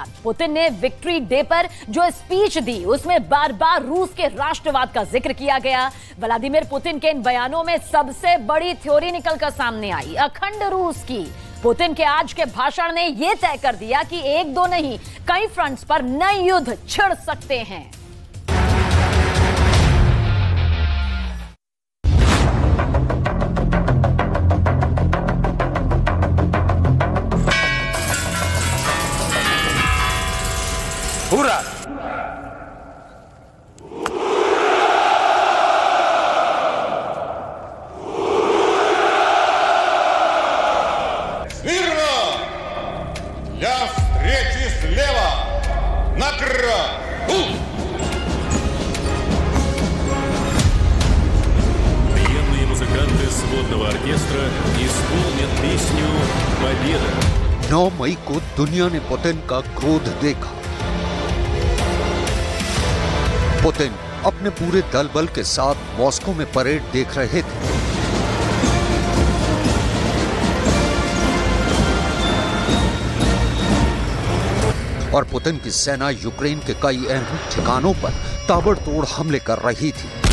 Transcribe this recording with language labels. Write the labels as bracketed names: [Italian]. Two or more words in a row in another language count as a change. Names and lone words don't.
[Hindi] पुतिन ने विक्ट्री डे पर जो स्पीच दी उसमें बार बार रूस के राष्ट्रवाद का जिक्र किया गया। व्लादिमीर पुतिन के इन बयानों में सबसे बड़ी थ्योरी निकलकर सामने आई, अखंड रूस की। पुतिन के आज के भाषण ने यह तय कर दिया कि एक दो नहीं, कई फ्रंट्स पर नए युद्ध छिड़ सकते हैं। [Russian] Ура! Смирно! Для встречи слева! Накрыло! Военные музыканты сводного оркестра исполнят песню «Победа». [Hindi] 9 मई को दुनिया ने पुतिन का क्रोध देखा। पुतिन अपने पूरे दल बल के साथ मॉस्को में परेड देख रहे थे। और पुतिन की सेना यूक्रेन के कई अहम ठिकानों पर ताबड़तोड़ हमले कर रही थी।